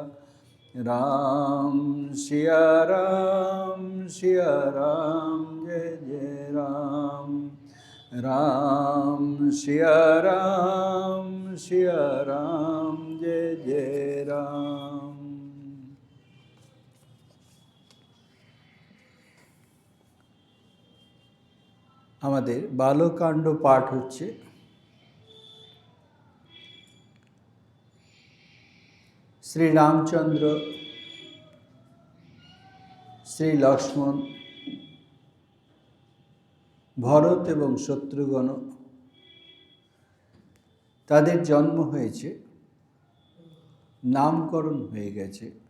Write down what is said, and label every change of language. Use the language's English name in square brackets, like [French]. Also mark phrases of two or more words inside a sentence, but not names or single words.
[Hindi] राम सिया राम जय जय राम। राम सिया राम जय जय राम। [Bangla] আমাদের বালকাণ্ড পাঠ হচ্ছে। শ্রী রামচন্দ্র, শ্রী লক্ষ্মণ, ভরত এবং শত্রুঘ্ন তাদের জন্ম হয়েছে, নামকরণ হয়ে গেছে।